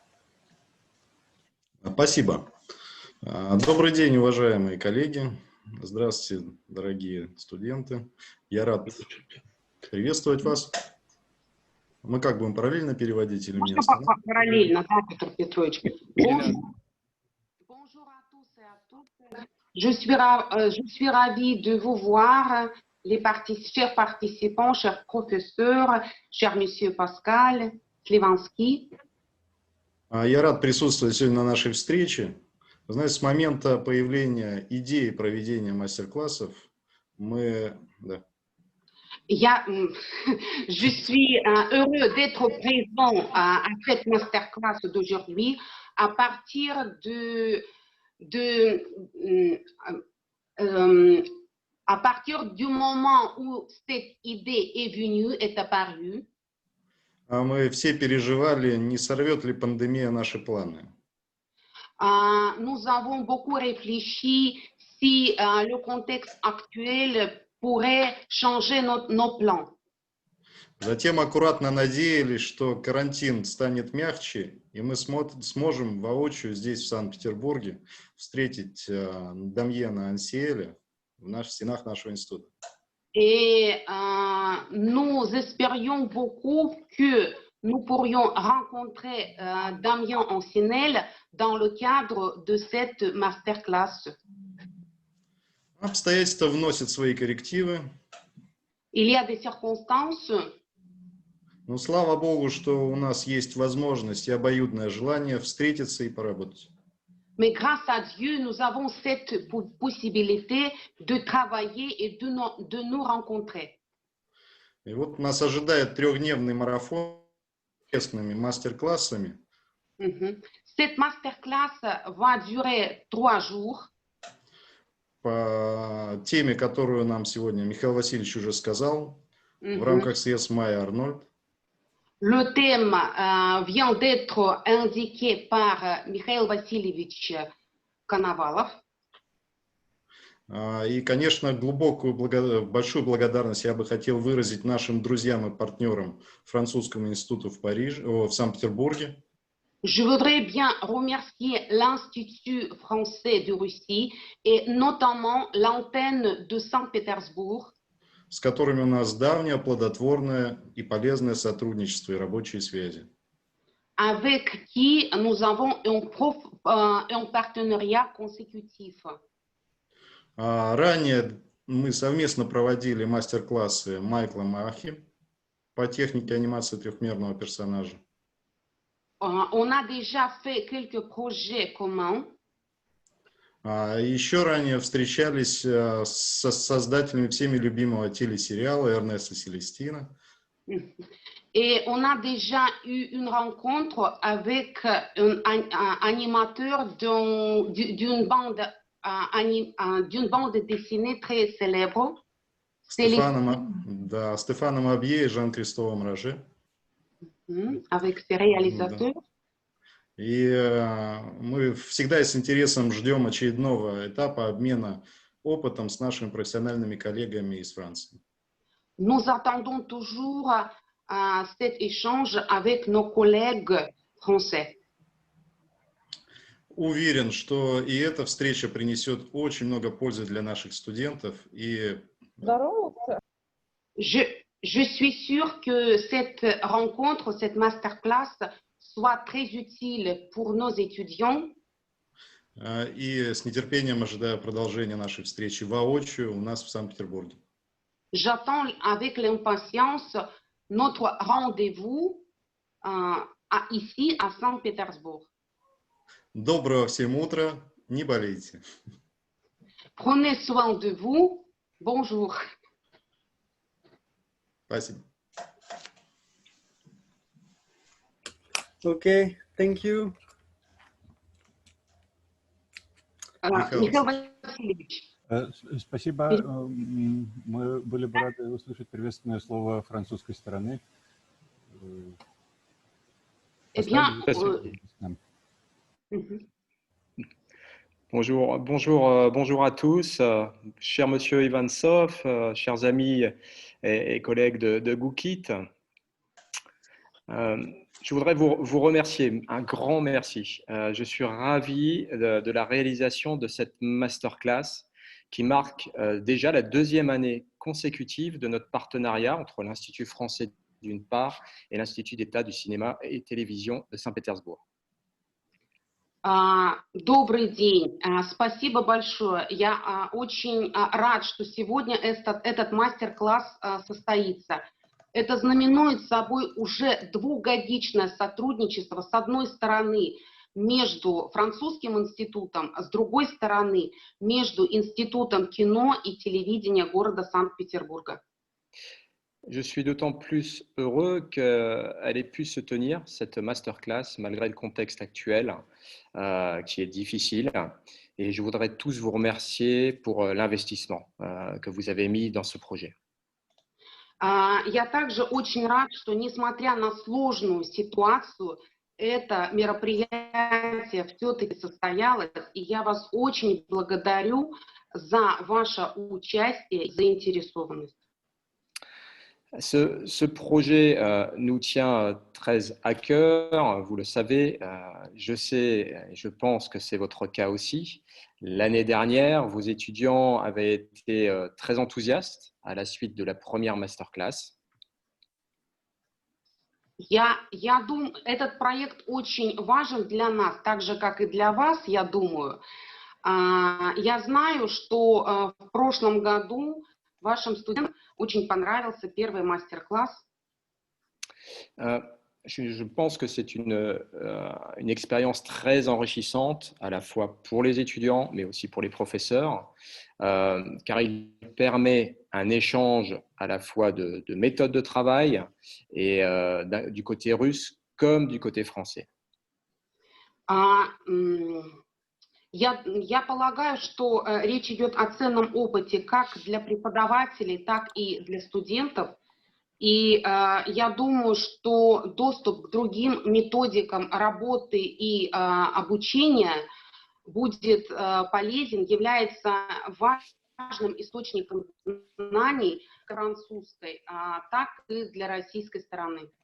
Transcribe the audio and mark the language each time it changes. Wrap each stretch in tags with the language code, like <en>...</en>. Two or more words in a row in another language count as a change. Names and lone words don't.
<ru>Спасибо. Добрый день, уважаемые коллеги. Здравствуйте, дорогие студенты. Я рад приветствовать вас. Мы как будем параллельно переводить или Можно вместе? параллельно, да, Петр Петрович?</ru> <fr>Bonjour à tous et à toutes. Je suis ravie de vous voir, chers participants, chers professeurs, cher monsieur Pascal Slivansky.</fr> <ru>Я рад присутствовать сегодня на нашей встрече. Вы знаете, с момента появления идеи проведения мастер-классов мы... Да.</ru> <fr>Je suis heureux d'être présent à cette masterclass d'aujourd'hui à partir à partir du moment où cette idée est venue, est apparue.</fr> <ru>Мы все переживали, не сорвет ли пандемия наши планы.</ru> <fr>Nous avons beaucoup réfléchi si le contexte actuel pourrait changer nos plans.</fr> <ru>Затем аккуратно надеялись, что карантин станет мягче, и мы сможем воочию здесь, в Санкт-Петербурге, встретить Дамьена Ансиэля в стенах нашего института.</ru> <fr>Et nous espérions beaucoup que nous pourrions rencontrer Damien Ancinel dans le cadre de cette masterclass.</fr> <ru>Обстоятельства вносят свои коррективы.</ru> <fr>Il y a des circonstances.</fr> <ru>Но слава Богу, что у нас есть возможность и обоюдное желание встретиться и поработать.</ru> <fr>Mais grâce à Dieu, nous avons cette possibilité de travailler et de nous rencontrer.</fr> <ru>И вот нас ожидает трехдневный марафон с интересными мастер-классами.</ru> <fr>Cette masterclass va durer 3 jours.</fr> <ru>По теме, которую нам сегодня Михаил Васильевич уже сказал, в рамках средств Майя Арнольд.</ru> <fr>Le thème vient d'être indiqué par Mikhail Vassilievich Konovalov.</fr> <ru>И, конечно, большую благодарность я бы хотел выразить нашим друзьям и партнерам Французскому институту в Санкт-Петербурге.</ru> <fr>Je voudrais bien remercier l'Institut français de Russie et notamment l'antenne de Saint-Pétersbourg.</fr> <ru>с которыми у нас давнее, плодотворное и полезное сотрудничество и рабочие связи.</ru> <fr>Avec qui nous avons un partenariat consécutif.</fr> <ru>Ранее мы совместно проводили мастер-классы Майкла Махи по технике анимации трехмерного персонажа.</ru> <fr>On a déjà fait quelques projets communs.</fr> <ru>Еще ранее встречались со создателями всеми любимого телесериала Эрнеста Селестина.</ru> <fr>Et on a déjà eu une rencontre avec un animateur d'une bande dessinée très célèbre.</fr> <ru>Стефаном Абье и Жан-Кристофом Роже.</ru> <fr>Avec ses réalisateurs.</fr> <ru>И мы всегда с интересом ждем очередного этапа обмена опытом с нашими профессиональными коллегами из Франции.</ru> <fr>Nous attendons toujours cet échange avec nos collègues français.</fr> <ru>Уверен, что и эта встреча принесет очень много пользы для наших студентов. И</ru> <fr>Je suis sûre que cette rencontre, cette masterclass, soit très utile pour nos étudiants.</fr> <ru>И с нетерпением ожидаю продолжения нашей встречи воочию у нас в Санкт-Петербурге.</ru> <fr>J'attends avec l'impatience notre rendez-vous ici à Saint-Pétersbourg.</fr> <ru>Доброго всем утра, не болейте.</ru> <fr>Prenez soin de vous. Bonjour.</fr> <ru>Спасибо.</ru> <en>Okay, thank you.</en> <ru>Михаил Васильевич. Спасибо. Мы были бы рады услышать приветственное слово французской стороны.</ru> <fr>Eh bien, Bonjour à tous, cher monsieur Ivansov, chers amis et collègues de Goukit. Je voudrais vous remercier, un grand merci. Je suis ravi de la réalisation de cette masterclass qui marque déjà la deuxième année consécutive de notre partenariat entre l'Institut français d'une part et l'Institut d'État du cinéma et télévision de Saint-Pétersbourg.</fr> <ru>Добрый день, спасибо большое. Я очень рад, что сегодня этот мастер-класс состоится. Это знаменует собой уже двухгодичное сотрудничество, с одной стороны, между французским институтом, а с другой стороны, между Институтом кино и телевидения города Санкт-Петербурга.</ru> <fr>Je suis d'autant plus heureux qu'elle ait pu se tenir, cette masterclass, malgré le contexte actuel qui est difficile. Et je voudrais tous vous remercier pour l'investissement que vous avez mis dans ce projet.</fr> <ru>Я также очень рад, что, несмотря на сложную ситуацию, это мероприятие все-таки состоялось, и я вас очень благодарю за ваше участие и заинтересованность.</ru> <fr>Ce projet nous tient très à cœur, vous le savez, je sais et je pense que c'est votre cas aussi. L'année dernière, vos étudiants avaient été très enthousiastes à la suite de la première masterclass.</fr> <ru>Я думаю, этот проект очень важен для нас, так же, как и для вас, я думаю. Я знаю, что в прошлом году вашим студентам очень понравился первый мастер-класс.</ru> <fr>Je pense que c'est une expérience très enrichissante, à la fois pour les étudiants, mais aussi pour les professeurs, car il permet un échange à la fois de méthodes de travail, et du côté russe comme du côté français.</fr> <ru>Я полагаю, что речь идет о ценном опыте как для преподавателей, так и для студентов. И я думаю, что доступ к другим методикам работы и обучения будет полезен, является важным источником знаний французской, так и для российской стороны.</ru>